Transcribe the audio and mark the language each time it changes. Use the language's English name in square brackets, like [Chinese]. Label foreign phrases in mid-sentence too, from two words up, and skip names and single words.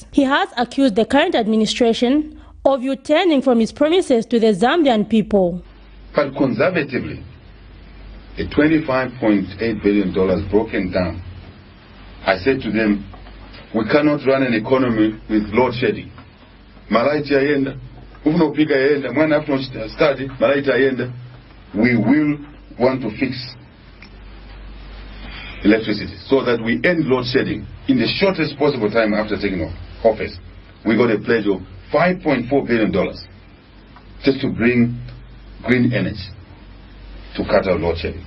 [English] He has accused the current administration of U-turning from its promises to the Zambian people. But conservatively, a $25.8 billion broken down, I said to them, we cannot run an economy with load shedding. [Nyanja] Malaiti ayenda, ufunopiga ayenda, mwana [English] after study, [Nyanja] malaiti ayenda, [English] we will want to fix electricity so that we end load shedding in the shortest possible time after taking office. We got a pledge of $5.4 billion just to bring green energy to cut out load shedding.